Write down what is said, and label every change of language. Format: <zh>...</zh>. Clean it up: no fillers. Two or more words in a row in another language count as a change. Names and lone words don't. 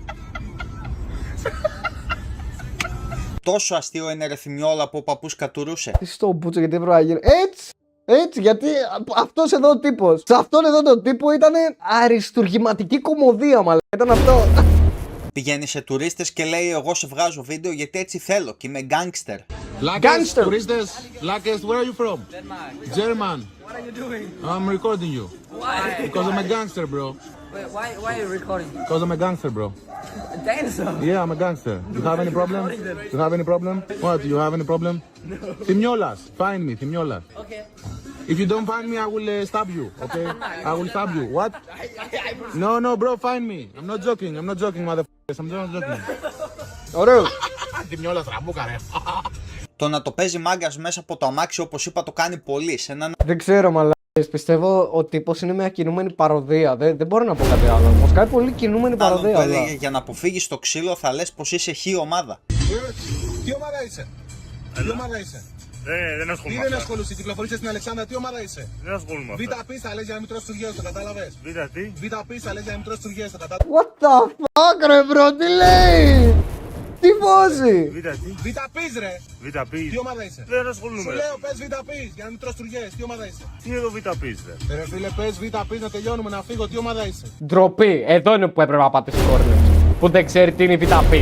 <el>Τόσο αστείο είναι ρε θυμιόλα που ο παππούς κατουρούσε. Τι στο Μπούτσο, γιατί έπρεπε να γίνει έτσι, γιατί αυτός εδώ ο τύπος. Σε αυτόν εδώ τον τύπο ήταν αριστουργηματική κομμωδία, μαλά. Ήταν αυτό. Πηγαίνει σε τουρίστες και λέει εγώ σε βγάζω βίντεο γιατί έτσι θέλω και είμαι γκάνγκστερ.</el> <en>Gangster. Tourists, Lakers, where are you from? German. What are you doing? I'm recording you. Why? Because I'm a gangster, bro. Wait, why are you recording? Because I'm a gangster, bro. Dancer. Yeah, I'm a gangster. You have any problem? You have any problem? What? You have any problem? No. Thimiolas. Find me, Thimiolas. Okay. If you don't find me, I will stab you, okay? I will stab you. What? No, bro, find me. I'm not joking. I'm not joking, motherfuckers. I'm not joking.</en> <el>Ωραίο. Thimiolas, ραμπούκα, ρε. Το να το παίζει μάγκας μέσα από το αμάξι, όπως είπα, το κάνει πολύ. Σε έναν Δεν ξέρω, μαλάκες. Πιστεύω ο τύπος είναι μια κινούμενη παροδία. Δεν μπορώ να πω κάτι άλλο. Όμως κάνει πολύ κινούμενη άλλον παροδία. που αλλά. έλεγε για να αποφύγεις το ξύλο θα λες πως είσαι χι ομάδα. Τι ομάδα είσαι? Τι ομάδα είσαι? Δεν Τι ασχολούμαι. δεν ασχολείσαι, κυκλοφορείσαι στην Αλεξάνδρα, τι ομάδα είσαι? Δεν ασχολούμαι. Β' πίστα λες για να μην τρως τουργές, το κατάλαβες? τι. Β' πίστα λες για να μην τρως τουργές, το κατάλαβες?</el> <en>What the fuck,</en> <el>ρε bro, τι λέει! Τι φάση! τι. Β' πις, ρε! Τι ομάδα είσαι? Δεν Σου ασχολούμαι. λέω πες Β' πις για να μην τρως τουργές, τι ομάδα είσαι? Τι εδώ β' ρε. Ρε φίλε πες Β' πις να τελειώνουμε να φύγω, τι ομάδα είσαι? Ντροπή, εδώ είναι που έπρεπε να πάτε στις κόρνες. Που δεν ξέρει τι είναι η βιταπής.</el>